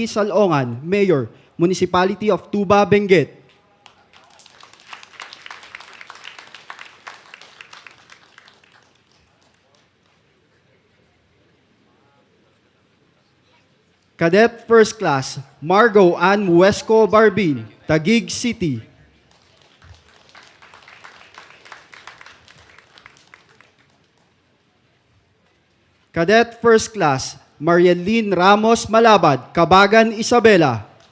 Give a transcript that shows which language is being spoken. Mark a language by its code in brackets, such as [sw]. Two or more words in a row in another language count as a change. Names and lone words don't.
[en] Salongan, Mayor, Municipality of Tuba, Benguet. Cadet First Class Margo Ann Muesco Barbin, Taguig City. Cadet First Class Marielyn Ramos Malabad, Cabagan, Isabela.